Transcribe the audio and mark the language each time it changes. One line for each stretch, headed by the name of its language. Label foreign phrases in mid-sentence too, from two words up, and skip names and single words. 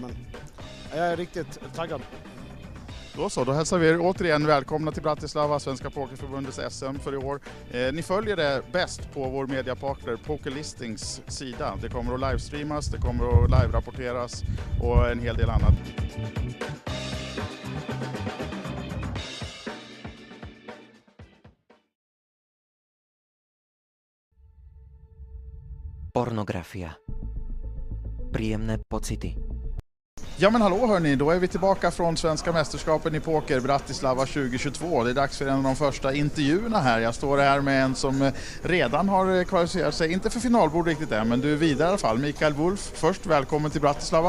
Swedish: Men jag är riktigt taggad. Då hälsar vi er återigen välkomna till Bratislava, Svenska Pokerförbundets SM för i år. Ni följer det bäst på vår mediapartner Pokerlistings sida. Det kommer att livestreamas, det kommer att live-rapporteras och en hel del annat.
Slovak: Pornografia. Príjemné pocity.
Swedish: Ja men hallå hörni, då är vi tillbaka från Svenska mästerskapen i poker Bratislava 2022. Det är dags för en av de första intervjuerna här. Jag står här med en som redan har kvalificerat sig, inte för finalbord riktigt än, men du är vidare i alla fall. Mikael Wolf, först välkommen till Bratislava.